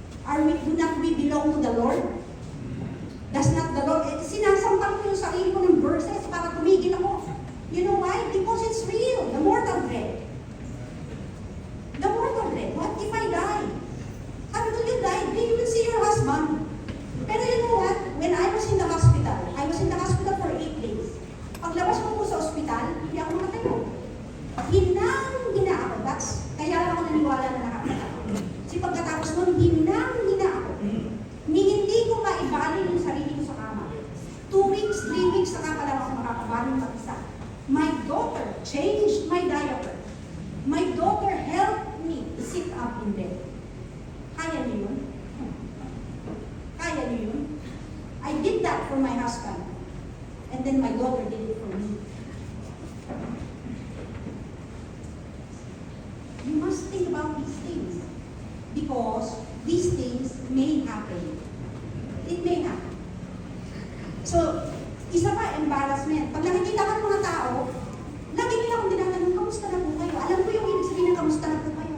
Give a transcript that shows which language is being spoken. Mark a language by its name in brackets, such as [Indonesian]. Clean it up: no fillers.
[English] Do not we belong to the Lord? Does not the Lord, [Filipino] sinasampal ko yung sarili ko ng verses para tumigil ako. [English] You know why? Because it's real, the mortal dread. The mortal dread. What if I die? [Filipino] Sabi ko, [English] you die, then you will see your husband. [Filipino] Pero [English] you know what? When I was in the hospital, I was in the hospital for 8 days. [Filipino] Paglabas ko po sa ospital, hindi ako makatayo. Hinang-hina ako. Kaya lang ako naniwala na nakakita ako. Kasi pagkatapos nun, hinang-hina ako. Hindi ko maibalin yung sarili ko sa kama. 2 weeks, 3 weeks, saka pa lang ako makakabalin mag-isa. [English] My daughter changed my diaper. My daughter helped me sit up in bed. [Filipino] Kaya niyo yun? Kaya niyo yun? [English] I did that for my husband. And then my daughter did it for me. You must think about these things. Because these things may happen. It may happen. So, [Filipino] isa pa, [English] embarrassment. [Filipino] Pag nakikita ka ng mga tao, lagi nila akong tinatanong, kamusta na po kayo? Alam ko yung ibig sabihin ng kamusta na po kayo.